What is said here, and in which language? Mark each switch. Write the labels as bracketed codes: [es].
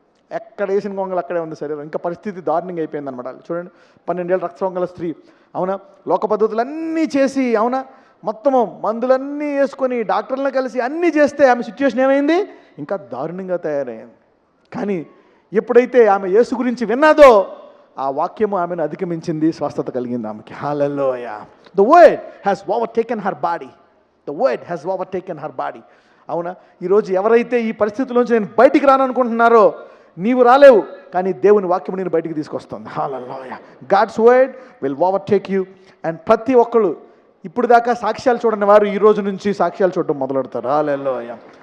[te] ఎక్కడ వేసిన గొంగలు అక్కడే ఉంది శరీరం. ఇంకా పరిస్థితి దారుణంగా అయిపోయింది అనమాట. చూడండి, 12 ఏళ్ళ రక్తస్రావం స్త్రీ, అవునా, లోక పద్ధతులన్నీ చేసి, అవునా, మొత్తము మందులన్నీ వేసుకొని డాక్టర్లను కలిసి అన్నీ చేస్తే ఆమె సిచ్యువేషన్ ఏమైంది? ఇంకా దారుణంగా తయారైంది. కానీ ఎప్పుడైతే ఆమె యేసు గురించి విన్నాదో ఆ వాక్యము ఆమెను అధిగమించింది, స్వస్థత కలిగింది ఆమెకి. హల్లెలూయా. [en] The word has overtaken her body. The word has overtaken her body. [te] అవునా, ఈరోజు ఎవరైతే ఈ పరిస్థితిలోంచి నేను బయటికి రాననుకుంటున్నారో, నీవు రాలేవు, కానీ దేవుని వాక్యము నేను బయటికి తీసుకొస్తుంది. హల్లెలూయా. [en] God's word will overtake you. [te] And ప్రతి ఒక్కళ్ళు ఇప్పుడు దాకా సాక్ష్యాలు చూడని వారు ఈ రోజు నుంచి సాక్ష్యాలు చూడడం మొదలెడతారు. హల్లెలూయా.